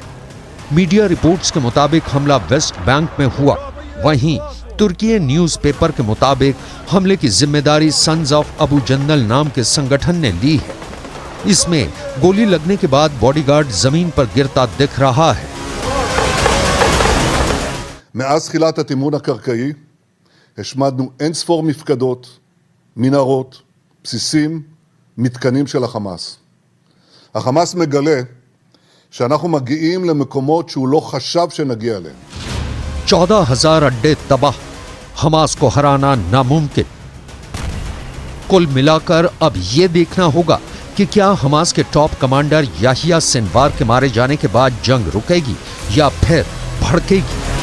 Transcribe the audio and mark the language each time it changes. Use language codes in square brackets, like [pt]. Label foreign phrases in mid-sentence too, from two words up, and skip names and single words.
[en] media reports [hi] के मुताबिक हमला वेस्ट बैंक में हुआ। वहीं तुर्की न्यूज़पेपर के मुताबिक हमले की जिम्मेदारी सन्स ऑफ अबू जंदल नाम के संगठन ने ली है। इसमें गोली लगने के बाद बॉडीगार्ड जमीन पर गिरता दिख रहा है। [he] מאז תחילת התימון הקרקעי השמדנו אין ספור מפקדות, מנהרות, בסיסים, מתקנים של החמאס. החמאס מגלה שאנחנו מגיעים למקומות שהוא לא חשב שנגיע אליהם. [hi] 14,000 अड्डे तबाह, हमास को हराना नामुमकिन। कुल मिलाकर अब यह देखना होगा कि क्या हमास के [en] top commander [hi] याहिया सिनवार के मारे जाने के बाद जंग रुकेगी या फिर भड़केगी।